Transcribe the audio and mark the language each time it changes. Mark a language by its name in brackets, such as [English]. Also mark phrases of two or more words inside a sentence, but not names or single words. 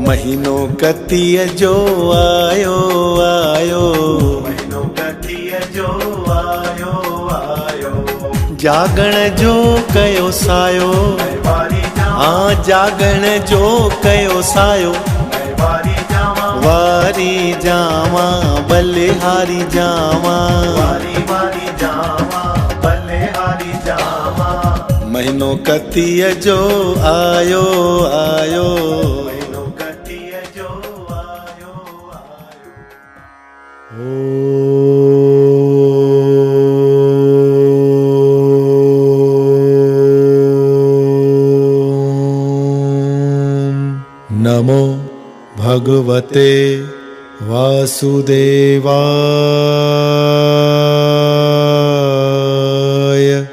[Sindhi] महीनो कतीअ जो आयो आयो, महीनो कतीअ जो आयो आयो, जागण जो कयो सायो, वारी हाँ जागण जो कयो सायो, वारी जावा, वारी जावा बलिहारी जावा, वारी वारी जावा, बलिहारी जावा, महीनो कतीअ जो आयो आयो, महीनो कतीअ जो आयो आयो। [Sanskrit] नमो भगवते वासुदेवाय।